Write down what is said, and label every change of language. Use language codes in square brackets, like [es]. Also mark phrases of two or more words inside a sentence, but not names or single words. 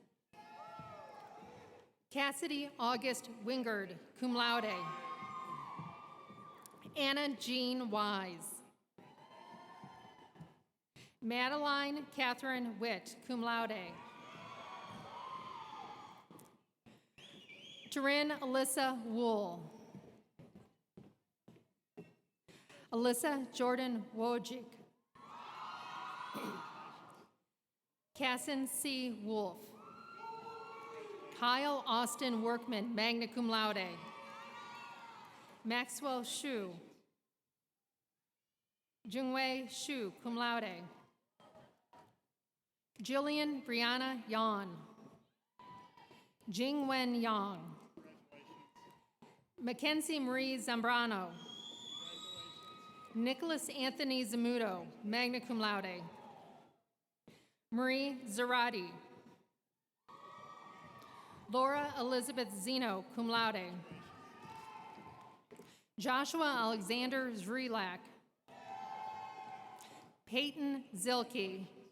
[en] Cassidy August Wingard, [la] cum laude. [en] Anna Jean Wise. Madeline Catherine Witt, [la] cum laude. [en] Taryn Alyssa Wool. Alyssa Jordan Wojcik. Casson C. Wolf. Kyle Austin Workman, [la] magna cum laude. [en] Maxwell Shu. Jungwei Shu, [la] cum laude. [en] Jillian Brianna Yan. Jingwen Yang. Mackenzie Marie Zambrano. Nicholas Anthony Zamudo, [la] magna cum laude. [en] Marie Zarati. Laura Elizabeth Zeno, [la] cum laude. [en] Joshua Alexander Zrelak. Peyton Zilke.